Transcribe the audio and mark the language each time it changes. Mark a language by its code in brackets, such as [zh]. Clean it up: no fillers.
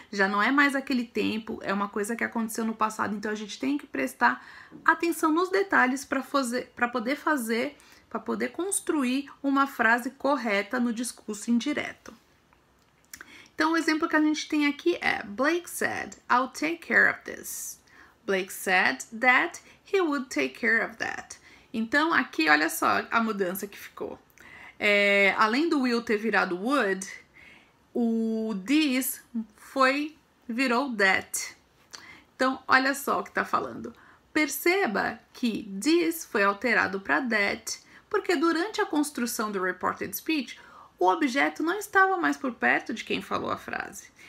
[pt] Já não é mais aquele tempo, é uma coisa que aconteceu no passado, então a gente tem que prestar atenção nos detalhes para poder construir uma frase correta no discurso indireto. Então, o exemplo que a gente tem aqui é [en] Blake said, I'll take care of this. Blake said that he would take care of that. [pt] Então, aqui, olha só a mudança que ficou. Além do will ter virado would, o this virou that. Então, olha só o que tá falando. Perceba que this foi alterado para that, porque durante a construção do reported speech, o objeto não estava mais por perto de quem falou a frase.